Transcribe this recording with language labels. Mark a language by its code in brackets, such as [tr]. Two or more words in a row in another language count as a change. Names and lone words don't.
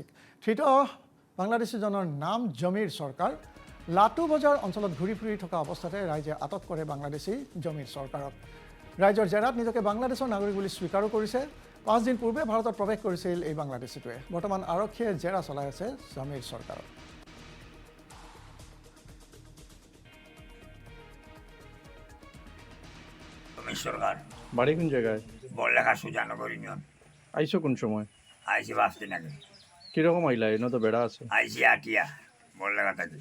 [as] ধৃত বাংলাদেশীজনৰ নাম জমিৰ চৰকাৰ। লাটু বজাৰ অঞ্চলত ঘূৰি ফুৰি থকা অৱস্থাতে ৰাইজে আটক কৰে বাংলাদেশী জমিৰ চৰকাৰক। ৰাইজৰ জেৰাত নিজকে বাংলাদেশৰ নাগৰিক বুলি স্বীকাৰো কৰিছে। 5 দিন পূৰ্বে ভাৰতত প্ৰৱেশ কৰিছিল এই বাংলাদেশীটোৱে। বৰ্তমান আৰক্ষীয়ে জেৰা চলাই আছে জমিৰ চৰকাৰক। [syl] বাড়ি কোন জায়গায়? বড়লেখা সুজানগর ইউনিয়ন। আইসো কোন সময়? আইসি 5 দিন আগে। কিরকম আইলা? এনে তো বেড়া আছে। আইসি আটিয়া বড়লেখা থাকি।